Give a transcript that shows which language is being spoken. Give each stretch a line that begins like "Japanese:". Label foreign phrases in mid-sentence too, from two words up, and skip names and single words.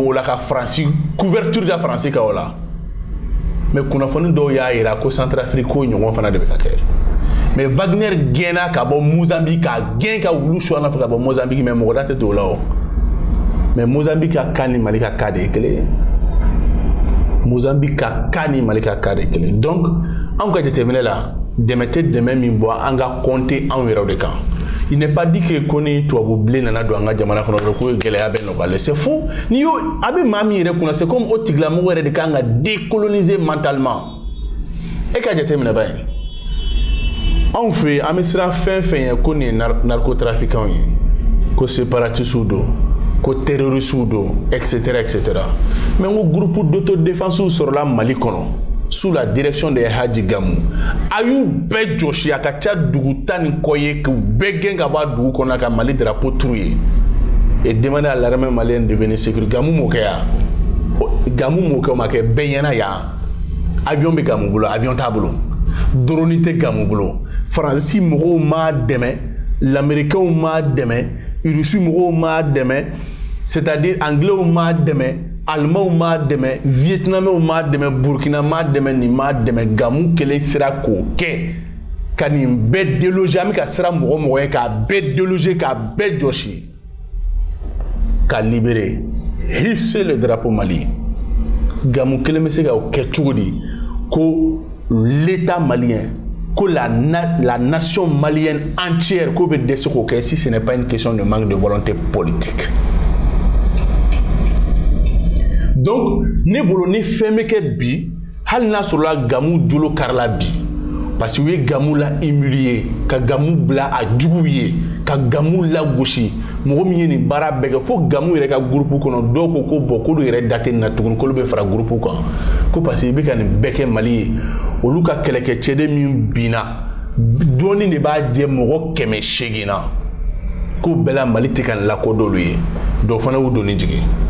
Bambara: o la ka Faransi couverture da Faransi kan o la mais kunnafoni dɔw y'a yira ko Centrafrique ko ɲɔgɔn fana de bɛ ka kɛ mais Wagner gɛnna ka bɔ Mozambique ka gɛn ka wulu su an fɛ ka bɔ Mozambique mais mɔgɔ da tɛ t'o la o mais Mozambique ka cas ni Mali ka cas de ye kelen ye Mozambique ka cas ni Mali ka cas de ye kelen ye donc anw ka jateminɛ la dɛmɛ tɛ dɛmɛ min bɔ an ka compter anw yɛrɛw de kan
French: il n'est pas dit que
Bambara: ko ni tubabu bilen nana don an ka jamana kɔnɔ dɔrɔn ko gɛlɛya bɛ nɔgɔyalen
French: c'est faux
Bambara: ni yo a bɛ maa min yɛrɛ kunna
French: c'est comme
Bambara: o tigilamɔgɔ yɛrɛ de kan ka
French: décoloniser mentalement
Bambara: e ka jateminɛ ba ye anw fɛ an bɛ siran fɛn fɛn ye ko nin ye narcotrafiquants ye ko séparatistes don ko terroristes don etc mais n ko
French: groupe d'autodéfense
Bambara: sɔrɔla Mali kɔnɔ
French: sous la direction de
Bambara: Hadji Gamou a y'u bɛɛ jɔsi a ka ca dugu tan ni kɔ ye k'u bɛɛ gɛn ka bɔ a dugu kɔnɔ ka Mali drapeau turu ye
French: et demander à l'armée malienne de venir sécuriser Gamou
Bambara: m'o kɛ yan Gamou m'o kɛ o ma kɛ bɛɛ ɲɛna yan avion bɛ Gamou bolo avion t'a bolo drone tɛ Gamou bolo Faransi mɔgɔw m'a dɛmɛ l'américain m'a dɛmɛ Russie mɔgɔw m'a dɛmɛ c'est-à-dire anglais m'a dɛmɛ Allemands m'a dɛmɛ Vietnamiens m'a dɛmɛ Burkina m'a dɛmɛ nin m'a dɛmɛ Gamou kelen sera k'o kɛ ka nin bɛɛ déloger an bɛ ka sira mɔgɔ mɔgɔ ye k'a bɛɛ déloger k'a bɛɛ jɔsi
French: ka libérer hisser le drapeau Mali
Bambara: Gamou kelen bɛ se ka o kɛ cogo di ko
French: l'état malien que la nation malienne entière
Bambara: ko bɛ dɛsɛ k'o kɛ
French: si ce n'est pas une question de manque de volonté politique.
Bambara: Donc ne bolo ni fɛn bɛ kɛ bi hali n'a sɔrɔla Gamou jolo karila bi
French: parce que
Bambara: u ye Gamou la humilier ka Gamou bila a jugu ye ka Gamou lagosi mɔgɔ min ye nin baara bɛɛ kɛ fo Gamou yɛrɛ ka groupe kɔnɔ dɔw ko ko bon k'olu yɛrɛ da tɛ nin na tuguni k'olu bɛ fara groupe kan ko
French: parce que
Bambara: i bɛ ka nin bɛɛ kɛ Mali ye olu ka kɛlɛkɛcɛden min binna dɔɔni de b'a jɛ mɔgɔ 800 na ko bɛɛ la Mali tɛ ka nin lakodɔn olu ye dɔw fana y'u donni jigin